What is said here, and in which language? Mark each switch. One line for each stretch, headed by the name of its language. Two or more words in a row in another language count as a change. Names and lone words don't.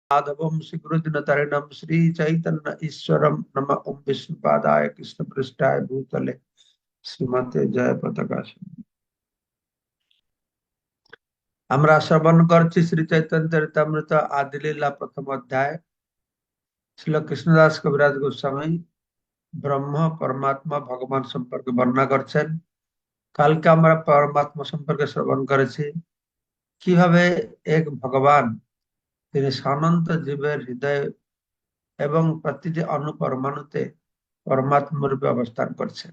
Sanskrit: माधवम श्री गुरुदिनतरिणम श्री चैतन्य ईश्वरम नम ओम विष्णुपादाय कृष्ण पृष्ठाय भूतले श्रीमते जय पताका।
Bangla: আমরা শ্রবণ করছি শ্রী চৈতন্য চরিতামৃত আদিলীলা প্রথম অধ্যায়। শ্রীল কৃষ্ণদাস কবিরাজ গোস্বামী ব্রহ্ম পরমাত্মা ভগবান সম্পর্কে বর্ণনা করছেন। কালকে আমরা পরমাত্মা সম্পর্কে শ্রবণ করেছি, কিভাবে এক ভগবান তিনি অনন্ত জীবের হৃদয়ে এবং প্রতিটি অণু পরমাণুতে পরমাত্মা রূপে অবস্থান করছেন।